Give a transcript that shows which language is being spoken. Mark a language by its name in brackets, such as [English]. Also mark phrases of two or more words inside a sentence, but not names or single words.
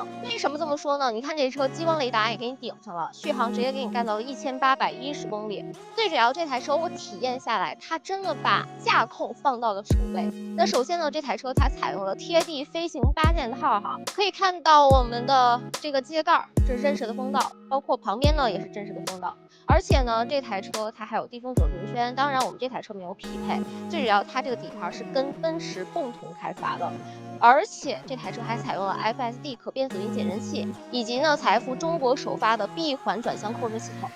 [Chinese] 為什麼這麼說呢？你看這車激光雷達也給你頂上了，續航直接給你幹到了1810公里。最主要這台車我體驗下來，它真的把駕控放到了首位。那首先呢，這台車它採用了貼地飛行8件套哈，可以看到我們的這個機蓋，這是真實的風道，包括旁邊呢也是真實的風道。而且呢，這台車它還有低風阻轮圈，當然我們這台車沒有匹配。最主要它這個底盤是跟奔馳共同開發的，而且這台車還採用了 FSD 可變索音减震器，以及呢財富中國首發的閉環轉向控制系統。